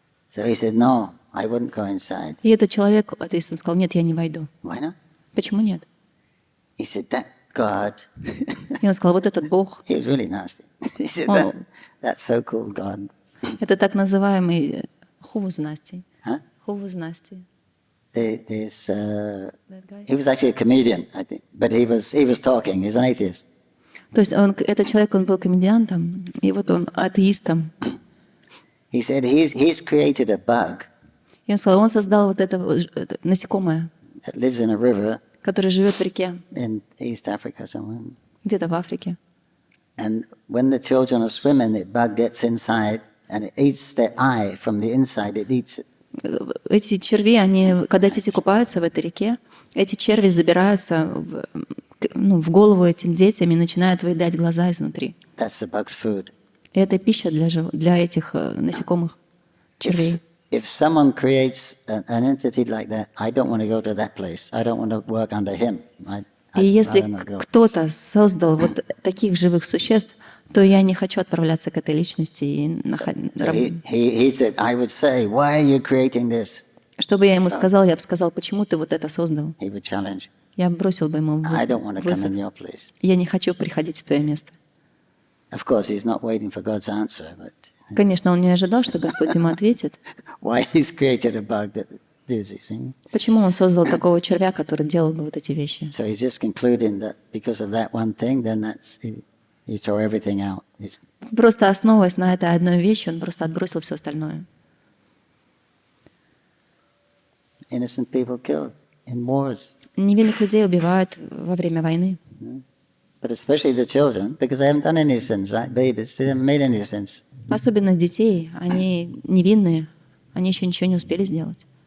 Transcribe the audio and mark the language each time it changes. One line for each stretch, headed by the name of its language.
English: So he said, no, I wouldn't go inside.
Russian: И этот человек, атеист, он сказал, нет, я не войду.
English: Why not?
Russian: Почему нет?
English: He said, that God.
Russian: И он сказал, вот этот Бог,
English: He was really nasty. He said, that so-called God.
Russian: это так называемый хувузнасти. Huh? Хувузнасти.
English: He was actually a comedian, I think, but he was talking. He's an atheist.
Russian: То есть этот человек, он был комедиантом, и вот он атеистом.
English: He said he's created a bug
Russian: И он сказал, он создал вот это насекомое,
English: that lives in a river
Russian: которое живет в реке,
English: in East Africa somewhere.
Russian: где-то в Африке.
English: And when the children are swimming, the bug gets inside and it eats their eye from the inside. It eats it.
Russian: Эти черви, они, когда дети купаются в этой реке, эти черви забираются в голову этим детям и начинают выедать глаза изнутри.
English: That's the bug's food.
Russian: И это пища для этих насекомых червей.
English: If someone creates an entity like that, I don't want to go to that place. I don't want to work under him.
Russian: И если кто-то создал вот таких живых существ, то я не хочу отправляться к этой личности и
English: he said, I would say, why are you creating this?
Russian: Что бы я ему сказал, я бы сказал, почему ты вот это создал?
English: He would challenge.
Russian: Я бросил бы ему
English: I don't want to come
Russian: вызов.
English: in your place.
Russian: Я не хочу приходить в твое место.
English: Of course, he's not waiting for God's answer, but
Russian: Конечно, он не ожидал, что Господь ему ответит.
English: why he's created a bug that does these things?
Russian: Почему он создал такого червя, который делал бы вот эти вещи?
English: So he's just concluding that because of that one thing, then you throw everything out.
Russian: Просто основываясь на этой одной вещи, он просто отбросил все остальное.
English: Innocent people killed in wars,
Russian: Невинных людей убивают во время войны.
English: but especially the children, because they haven't done any sins, right? Babies, they haven't made any sins.
Russian: Особенно детей, они невинные, они еще ничего не успели сделать.